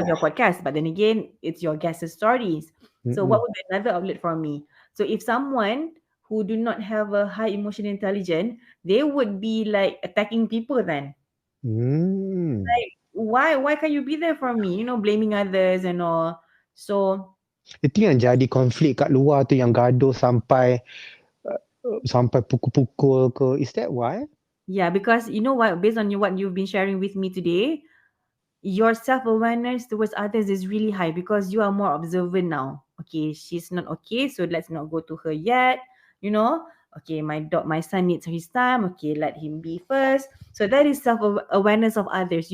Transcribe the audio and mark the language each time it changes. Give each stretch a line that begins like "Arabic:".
English: have your podcast, but then again it's your guest stories. So what Mm-mm. would be another outlet for me? So if someone who do not have a high emotional intelligence, they would be like attacking people then. Mm. Like, why can't you be there for me? You know, blaming others and all. So
Malay: Itu yang jadi konflik kat luar tu yang gaduh sampai pukul-pukul ke.
English: Is that why? yeah, because you know what, based on what you've been sharing with me today, your self-awareness towards others is really high because you are more observant now. Okay, she's not okay, so let's not go to her yet. You know, okay, my son needs his time. Okay, let him be first. So that is self-awareness of others.